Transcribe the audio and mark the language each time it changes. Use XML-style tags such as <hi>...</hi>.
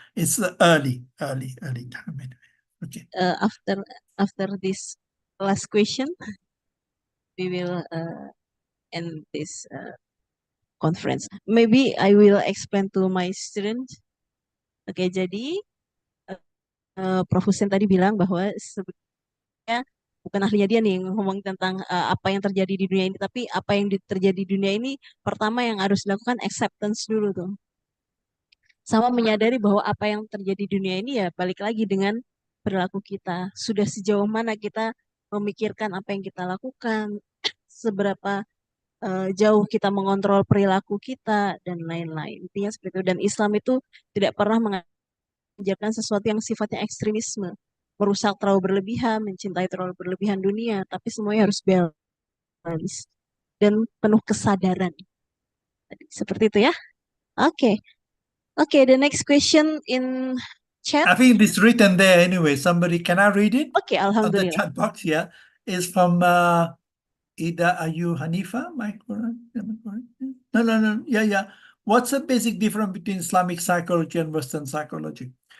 <en>It's the early time anyway. Okay. After this last question, we will end this conference. Maybe I will explain to my students.</en> <id>Oke, jadi Prof. Hussein tadi bilang bahwa sebenarnya bukan ahlinya dia nih ngomong tentang apa yang terjadi di dunia ini, tapi apa yang terjadi di dunia ini pertama yang harus dilakukan acceptance dulu tuh. Sama menyadari bahwa apa yang terjadi di dunia ini ya balik lagi dengan perilaku kita. Sudah sejauh mana kita memikirkan apa yang kita lakukan, seberapa jauh kita mengontrol perilaku kita dan lain-lain. Intinya seperti itu. Dan Islam itu tidak pernah mengajarkan sesuatu yang sifatnya ekstremisme, merusak terlalu berlebihan, mencintai terlalu berlebihan dunia, tapi semuanya harus balance dan penuh kesadaran. Seperti itu ya. Oke.</id> <en>Okay, the next question in chat. I think it's written there anyway. Somebody, can I read it? Okay, On the</en> <ar>alhamdulillah.</ar> <en>chat box, yeah. It's from Ida Ayu Hanifa. Am I correct? No. Yeah. What's the basic difference between Islamic psychology and Western psychology?</en>